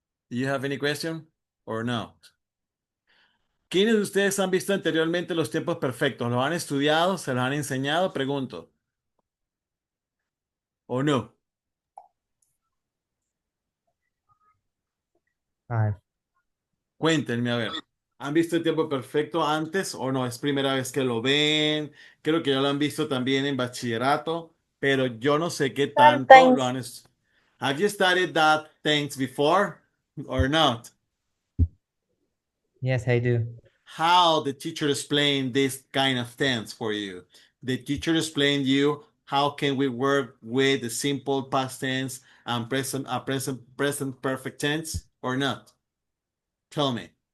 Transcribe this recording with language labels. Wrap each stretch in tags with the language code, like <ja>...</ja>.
<en>Do you have any question or no?</en> <es>¿Quiénes de ustedes han visto anteriormente los tiempos perfectos? ¿Los han estudiado? ¿Se los han enseñado? Pregunto. ¿O no?</es> <en>Five.</en> <es>Cuéntenme, a ver. ¿Han visto el tiempo perfecto antes o no? ¿Es primera vez que lo ven? Creo que ya lo han visto también en bachillerato, pero yo no sé qué tanto lo han.</es> <en>Have you studied that things before or not? Yes, I do. How the teacher explained this kind of tense for you? The teacher explained you how can we work with the simple past tense and present perfect tense or not? Tell me.</en>